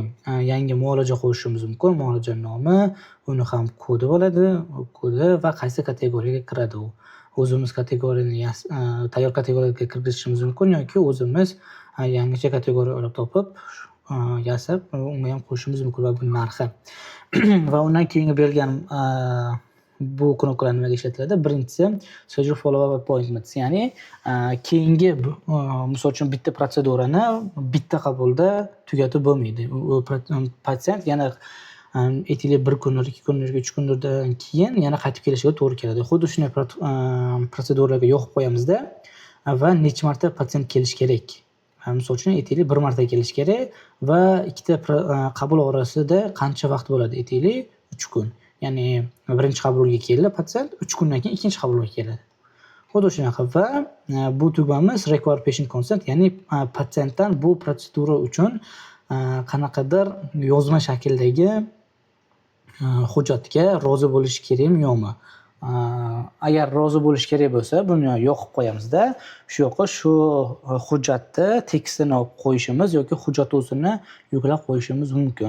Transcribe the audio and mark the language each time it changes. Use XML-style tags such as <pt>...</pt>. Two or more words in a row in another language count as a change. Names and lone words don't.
<uz>Yangi muolaja qo'shishimiz mumkin. Muolaja nomi, uni ham kodi bo'ladi, kodi va qaysi kategoriyaga kiradi u. O'zimiz kategoriyani tayyor kategoriyaga kirgizishimiz mumkin yoki o'zimiz yangicha kategoriya olib topib, yasab, unga ham qo'shishimiz mumkin va bu narxi. Va undan keyingi berilgan bu knopkalar nimaga ishlatiladi? Birinchisi</uz> <en>schedule follow-up appointments,</en> <uz>ya'ni keyingi misol uchun bitta protsedurani bitta qabulda tugatib bo'lmaydi. Patsient yana aytaylik 1 kunlik, 2 kunlik, 3 kundan keyin yana qaytib kelishiga to'g'ri keladi. Xuddi shunday protseduralarga yoqib qo'yamizda va necha marta patsient kelish kerak. Misol uchun aytaylik 1 marta kelish kerak va ikkita qabul orasida qancha vaqt bo'ladi? Aytaylik 3 kun. Ya'ni birinchi qabulga keldi patsient, 3 kundan keyin ikkinchi qabulga keladi. Xuddi shunaqa va bu tugmamiz</uz> <en>require patient consent,</en> <uz>ya'ni patsientdan bu protsedura uchun qanaqadir yozma shakldagi hujjatga rozi bo'lish kerakmi yo'qmi? Agar rozi bo'lish kerak bo'lsa, buni yoqib qo'yamizda, shu yoqqa shu hujjatni tekstini olib qo'yishimiz yoki hujjat o'zini yuklab qo'yishimiz mumkin.</uz>